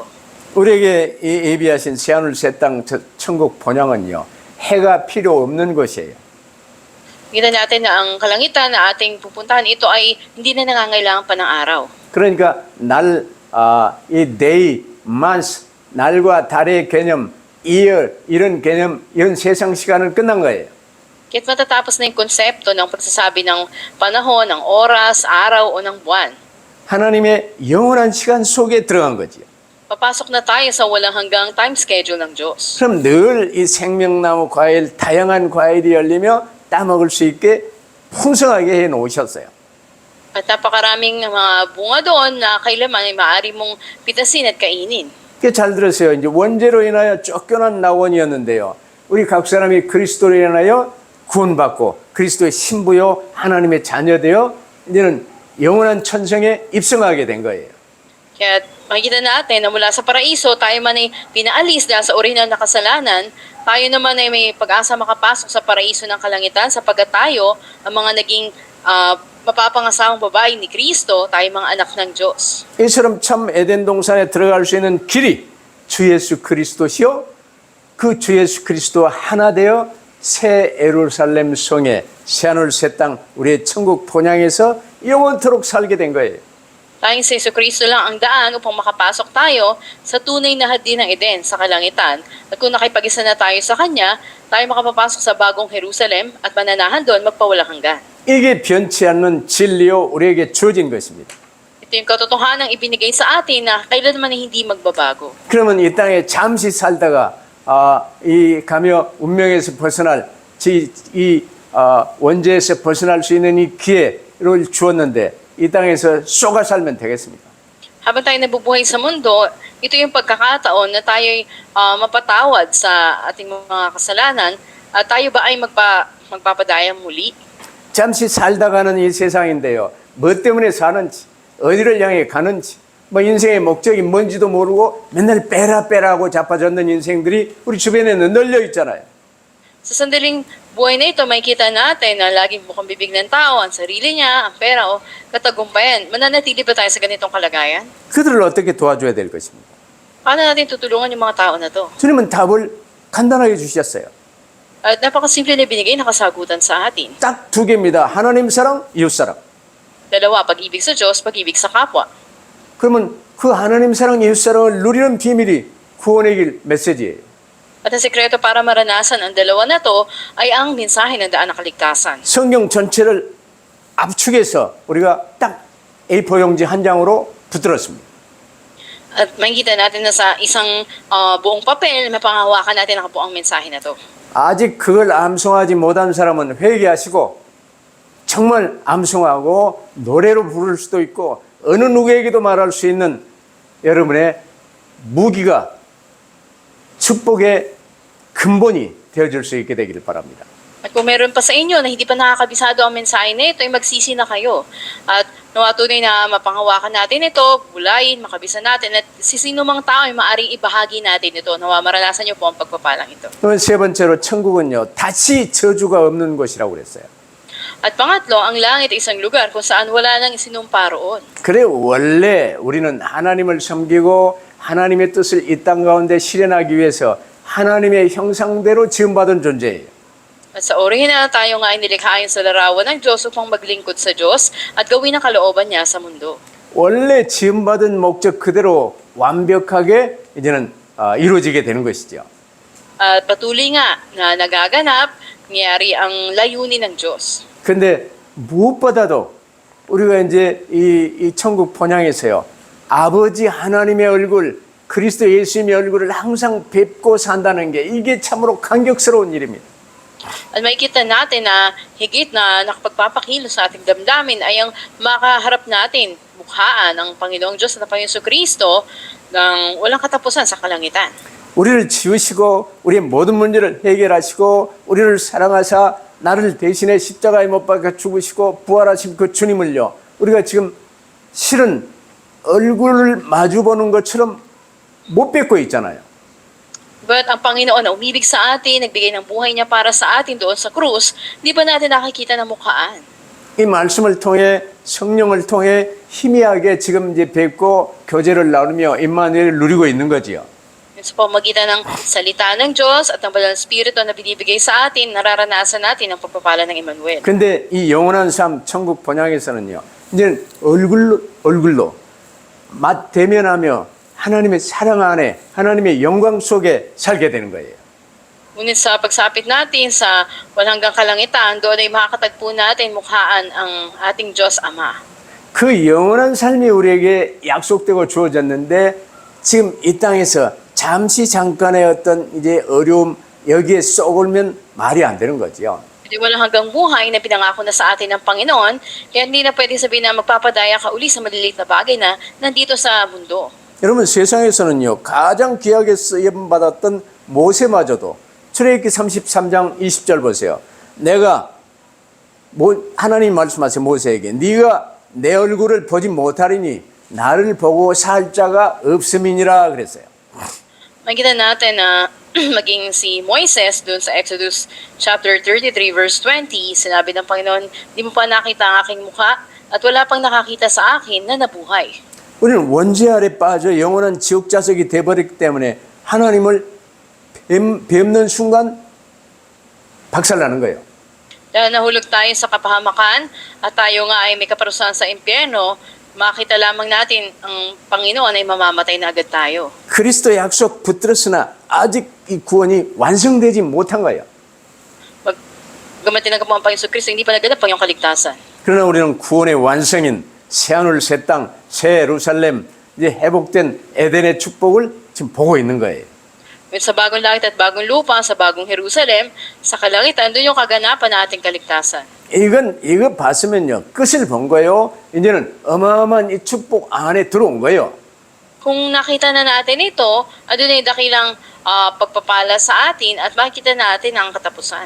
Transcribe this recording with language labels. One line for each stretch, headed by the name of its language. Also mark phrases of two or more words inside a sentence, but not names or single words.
Korean: 우리에게 예비하신 새하늘 새 땅 천국 본향은요. 해가 필요 없는 것이에요.
Filipino: Kita natin na ang kalangitan na ating pupuntahan, ito ay hindi na nangangailangan pa ng araw.
Korean: 그러니까 이
English: day, month,
Korean: 날과 달의 개념, year, 이런 개념, 이런 세상 시간은 끝난 거예요.
Filipino: Kaya't matatapos na yung konsepto ng pagsasabi ng panahon, ng oras, araw o ng buwan.
Korean: 하나님의 영원한 시간 속에 들어간 거지요.
Filipino: Papasok na tayo sa walang hanggang
English: time schedule
Filipino: ng Diyos.
Korean: 그럼 늘 이 생명나무 과일, 다양한 과일이 열리며 따먹을 수 있게 풍성하게 해 놓으셨어요.
Filipino: At napakaraming mga bunga doon na kailanman ay maaari mong pitasin at kainin.
Korean: 잘 들으세요. 이제 원죄로 인하여 쫓겨난 나원이었는데요. 우리 각 사람이 그리스도로 인하여 구원받고 그리스도의 신부요 하나님의 자녀되어 이제는 영원한 천성에 입성하게 된 거예요.
Filipino: Kaya makikita natin na mula sa paraiso, tayo man ay pinaalis dahil sa orihinal na kasalanan, tayo naman ay may pag-asa makapasok sa paraiso ng kalangitan sapagkat tayo, ang mga naging mapapangasawang babae ni Kristo, tayo mga anak ng Diyos.
Korean: 이처럼 참 에덴 동산에 들어갈 수 있는 길이 주 예수 그리스도시요. 그 주 예수 그리스도와 하나 되어 새 예루살렘 성에 새하늘 새 땅 우리의 천국 본향에서 영원토록 살게 된 거예요.
Filipino: Tayong sa Jesucristo lang ang daan upang makapasok tayo sa tunay na hardin ng Eden sa kalangitan. At kung nakipag-isa na tayo sa Kanya, tayo makapapasok sa bagong Jerusalem at mananahan doon magpawalang hanggan.
Korean: 이게 변치 않는 진리요 우리에게 주어진 것입니다.
Filipino: Ito yung katotohanang ibinigay sa atin na kailanman ay hindi magbabago.
Korean: 그러면 이 땅에 잠시 살다가 이 가며 운명에서 벗어날 원죄에서 벗어날 수 있는 이 기회 주었는데 이 땅에서 쏘가 살면 되겠습니까?
Filipino: Habang tayo nabubuhay sa mundo, ito yung pagkakataon na tayo'y mapatawad sa ating mga kasalanan at tayo ba ay magpapadaya muli?
Korean: 잠시 살다가는 이 세상인데요. 뭐 때문에 사는지, 어디를 향해 가는지, 뭐 인생의 목적이 뭔지도 모르고 맨날 빼라 하고 자빠졌는 인생들이 우리 주변에는 널려 있잖아요.
Filipino: Sa sandaling buhay na ito, makikita natin na laging bukang bibig ng tao, ang sarili niya, ang pera o katagumpayan. Mananatili ba tayo sa ganitong kalagayan?
Korean: 그들을 어떻게 도와줘야 될 것입니까?
Filipino: Paano natin tutulungan yung mga tao na to?
Korean: 주님은 답을 간단하게 주셨어요.
Filipino: At napakasimple na binigay na kasagutan sa atin.
Korean: 딱 두 개입니다. 하나님 사랑, 이웃 사랑.
Filipino: Dalawa, pag-ibig sa Diyos, pag-ibig sa kapwa.
Korean: 그러면 그 하나님 사랑, 이웃 사랑을 누리는 비밀이 구원의 길 메시지예요.
Filipino: At ang sekreto para maranasan ang dalawa na to ay ang mensahe ng daan ng kaligtasan.
Korean: 성경 전체를 압축해서 우리가 딱 A4 용지 한 장으로 붙들었습니다.
Filipino: At makikita natin na sa isang buong papel, mapangahawakan natin nakabuo ang mensahe na to.
Korean: 아직 그걸 암송하지 못한 사람은 회개하시고 정말 암송하고 노래로 부를 수도 있고 어느 누구에게도 말할 수 있는 여러분의 무기가 축복의 근본이 되어줄 수 있게 되기를 바랍니다.
Filipino: At kung meron pa sa inyo na hindi pa nakakabisado ang mensahe na ito, ay magsisi na kayo. At nawa tunay na mapanghawakan natin ito, bulayin, makabisa natin, at sino mang tao ay maaring ibahagi natin ito. Nawa maranasan niyo po ang pagpapalang ito.
Korean: 그러면 세 번째로 천국은요 다시 저주가 없는 곳이라고 그랬어요.
Filipino: At pangatlo, ang langit ay isang lugar kung saan wala nang isinumpa roon.
Korean: 그래 원래 우리는 하나님을 섬기고 하나님의 뜻을 이 땅 가운데 실현하기 위해서 하나님의 형상대로 지음받은 존재예요.
Filipino: At sa orihinal, tayo nga ay nilikha ayon sa larawan ng Diyos upang maglingkod sa Diyos at gawin ang kalooban niya sa mundo.
Korean: 원래 지음받은 목적 그대로 완벽하게 이제는 이루어지게 되는 것이죠.
Filipino: At patuloy nga na nagaganap, nangyari ang layunin ng Diyos.
Korean: 근데 무엇보다도 우리가 이제 이 천국 본향에서요. 아버지 하나님의 얼굴, 그리스도 예수님의 얼굴을 항상 뵙고 산다는 게 이게 참으로 감격스러운 일입니다.
Filipino: At makikita natin na higit na nakapagpapakilos sa ating damdamin ay ang makaharap natin, mukhaan ang Panginoong Diyos at ang Panginoong Kristo ng walang katapusan sa kalangitan.
Korean: 우리를 지으시고 우리의 모든 문제를 해결하시고 우리를 사랑하사 나를 대신해 십자가에 못 박아 죽으시고 부활하신 그 주님을요. 우리가 지금 실은 얼굴을 마주보는 것처럼 못 뵙고 있잖아요.
Filipino: But ang Panginoon na umibig sa atin, nagbigay ng buhay niya para sa atin doon sa krus, di ba natin nakikita ng mukhaan?
Korean: 이 말씀을 통해 성령을 통해 희미하게 지금 이제 뵙고 교제를 나누며 임마누엘을 누리고 있는 거지요.
Filipino: Sa pamagitan ng salita ng Diyos at ng Banal na Espiritu na binibigay sa atin, nararanasan natin ang pagpapala ng Emmanuel.
Korean: 근데 이 영원한 삶 천국 본향에서는요. 이제 얼굴로 맛 대면하며 하나님의 사랑 안에 하나님의 영광 속에 살게 되는 거예요.
Filipino: Ngunit sa pagsapit natin sa walang hanggang kalangitan, doon ay makakatagpo natin mukhaan ang ating Diyos Ama.
Korean: 그 영원한 삶이 우리에게 약속되고 주어졌는데 지금 이 땅에서 잠시 잠깐의 어떤 이제 어려움 여기에 썩을면 말이 안 되는 거지요.
Filipino: Hindi walang hanggang buhay na pinangako na sa atin ng Panginoon, kaya hindi na pwede sabihin na magpapadaya ka uli sa maliliit na bagay na nandito sa mundo.
Korean: 여러분 세상에서는요 가장 귀하게 쓰임 받았던 모세마저도 출애굽기 33장 20절 보세요. 내가 하나님 말씀하세요 모세에게 네가 내 얼굴을 보지 못하리니 나를 보고 살 자가 없음이니라 그랬어요.
Filipino: Makikita natin na maging si Moises doon sa
English: Exodus chapter 33 verse 20,
Filipino: sinabi ng Panginoon, di mo pa nakita ang aking mukha at wala pang nakakita sa akin na nabuhay.
Korean: 우리는 원죄 아래 빠져 영원한 지옥 자석이 되어버렸기 때문에 하나님을 뵙는 순간 박살나는 거예요.
Filipino: Dahil nahulog tayo sa kapahamakan at tayo nga ay may kaparusahan sa impyerno, makita lamang natin ang Panginoon ay mamamatay na agad tayo.
Korean: 그리스도 약속 붙들었으나 아직 이 구원이 완성되지 못한 거예요.
Filipino: Gamat tinanggap mo ang Panginoon Kristo, hindi pa naganap ang iyong kaligtasan.
Korean: 그러나 우리는 구원의 완성인 새하늘 새 땅, 새 예루살렘 이제 회복된 에덴의 축복을 지금 보고 있는 거예요.
Filipino: Sa bagong langit at bagong lupa, sa bagong Jerusalem, sa kalangitan, doon yung kaganapan ng ating kaligtasan.
Korean: 이거 봤으면요. 끝을 본 거예요. 이제는 어마어마한 이 축복 안에 들어온 거예요.
Filipino: Kung nakita na natin ito, ano na yung dakilang pagpapala sa atin at makikita natin ang katapusan.